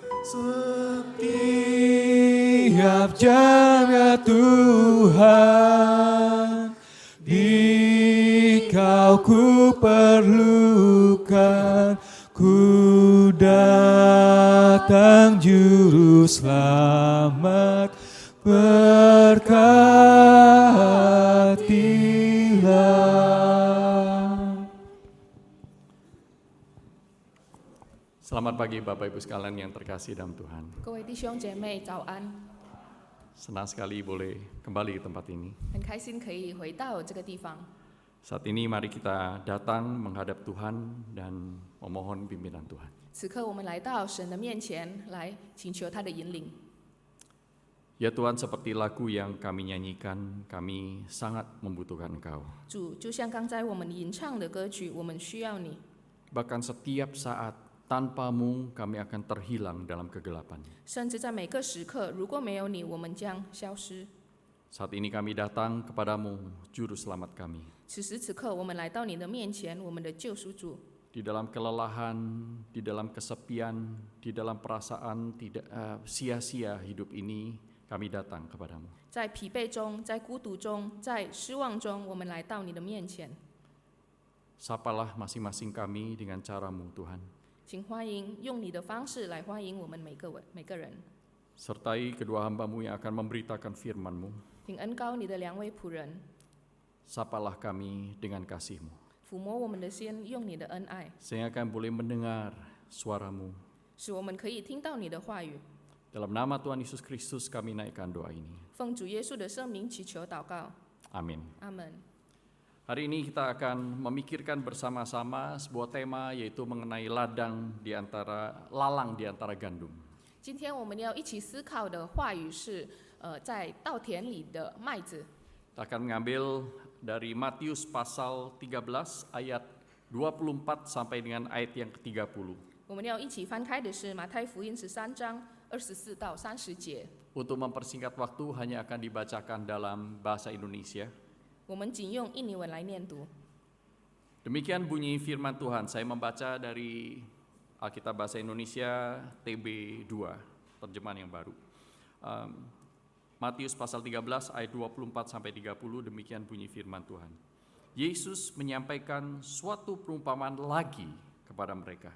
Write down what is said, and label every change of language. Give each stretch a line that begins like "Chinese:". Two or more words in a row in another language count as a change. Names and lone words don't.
Indonesian: Setiap jam, ya Tuhan, di Kau ku perlukan, ku datang juru selamat, berkatilah. Selamat pagi Bapak Ibu sekalian yang terkasih dalam Tuhan.
Chinese: 各位弟兄姐妹早安，
Indonesian: Senang sekali boleh kembali ke tempat ini.
Chinese: 很开心可以回到这个地方。
Indonesian: Saat ini mari kita datang menghadap Tuhan dan memohon pimpinan Tuhan.
Chinese: 此刻我们来到神的面前，来请求他的引领。
Indonesian: Ya Tuhan, seperti lagu yang kami nyanyikan, kami sangat membutuhkan Engkau.
Chinese: 主，就像刚才我们吟唱的歌曲，我们需要你。
Indonesian: Bahkan setiap saat tanpa-Mu kami akan terhilang dalam kegelapan.
Chinese: 甚至在每个时刻，如果没有你，我们将消失。
Indonesian: Saat ini kami datang kepadamu, Juru Selamat kami.
Chinese: 此时此刻，我们来到你的面前，我们的救赎主。
Indonesian: Di dalam kelelahan, di dalam kesepian, di dalam perasaan tidak sia-sia hidup ini, kami datang kepadamu.
Chinese: 在疲惫中，在孤独中，在失望中，我们来到你的面前。
Indonesian: Sapalah masing-masing kami dengan cara-Mu, Tuhan.
Chinese: 请欢迎用你的方式来欢迎我们每个人，
Indonesian: Sertai kedua hamba-Mu yang akan memberitakan firman-Mu.
Chinese: 请恩膏你的两位仆人，
Indonesian: Sapalah kami dengan kasih-Mu,
Chinese: 抚摸我们的心，用你的恩爱，
Indonesian: sehingga kami boleh mendengar suara-Mu.
Chinese: 使我们可以听到你的话语。
Indonesian: Dalam nama Tuhan Yesus Kristus kami naikkan doa ini.
Chinese: 奉主耶稣的圣名祈求祷告，
Indonesian: Amin.
Chinese: 阿门。
Indonesian: Hari ini kita akan memikirkan bersama-sama sebuah tema, yaitu mengenai lalang di antara gandum.
Chinese: 今天我们要一起思考的话语是，在稻田里的麦子。
Indonesian: Kita akan mengambil dari Matius pasal 13 ayat 24 sampai dengan ayat yang ke-30.
Chinese: 我们要一起翻开的是马太福音13章24到30节。
Indonesian: Untuk mempersingkat waktu hanya akan dibacakan dalam bahasa Indonesia.
Chinese: 我们仅用印尼文来念读。
Indonesian: Demikian bunyi firman Tuhan. Saya membaca dari Alkitab Bahasa Indonesia TB 2, terjemahan yang baru. Matius pasal 13 ayat 24 sampai 30, demikian bunyi firman Tuhan. Yesus menyampaikan suatu perumpamaan lagi kepada mereka.